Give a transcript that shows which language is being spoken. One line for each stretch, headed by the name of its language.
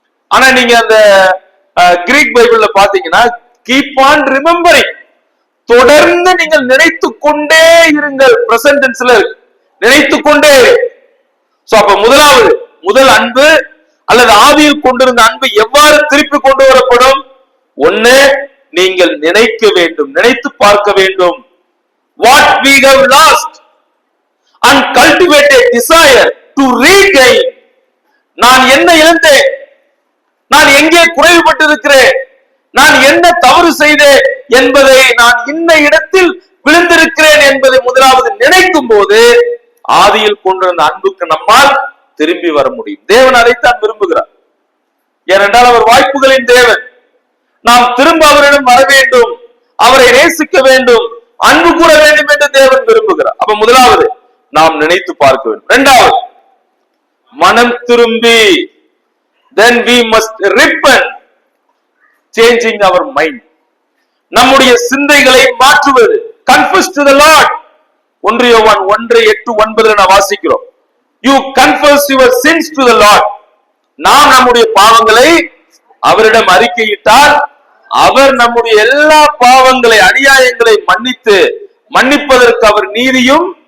Tamil: ஆனா நீங்க அந்த கிரீக் பைபிள்ல பாத்தீங்கன்னா கீப் ஆன் ரிமெம்பரிங், தொடர்ந்து நீங்கள் நினைத்து கொண்டே இருங்கள். பிரசன்ட் டென்ஸ்ல இருக்கு, நினைத்து கொண்டே. சோ அப்ப முதலாவது, முதல் அன்பு அல்லது ஆவியில் கொண்டிருந்த அன்பு எவ்வாறு திருப்பி கொண்டு வரப்படும்? ஒண்ணு, நீங்கள் நினைக்க வேண்டும், நினைத்து பார்க்க வேண்டும்.
English: What we have lost and cultivate a desire to regain.
Tamil: நான் என்ன இழந்தேன், நான் எங்கே குறைவுபட்டு இருக்கிறேன், நான் என்ன தவறு செய்தேன் என்பதை, நான் இன்ன இடத்தில் விழுந்திருக்கிறேன் என்பதை முதலாவது நினைக்கும் போது ஆதியில் கொண்டிருந்த அன்புக்கு நம்மால் திரும்பி வர முடியும். தேவன் அதைத்தான் விரும்புகிறார். ஏனென்றால் அவர் வாய்ப்புகளின் தேவன். நாம் திரும்ப அவரிடம் வர வேண்டும், அவரை நேசிக்க வேண்டும், அன்பு கூற வேண்டும் என்று தேவன் விரும்புகிறார். அப்ப முதலாவது நாம் நினைத்து பார்க்க வேண்டும். இரண்டாவது, மனம் திரும்பி,
English: then we must repent, changing our mind.
Tamil: நம்முடைய சிந்தைகளை மாற்றுவது.
English: confess to the Lord. 1 Yovan 1:8-9
Tamil: நான் வாசிக்கிறோம்.
English: you confess your sins to the Lord.
Tamil: நாம் நம்முடைய பாவங்களை அவரிடம் அறிக்கையிட்டால் அவர் நம்முடைய எல்லா பாவங்களை, அநியாயங்களை மன்னித்து, மன்னிப்பதற்கு அவர் நீதியும்.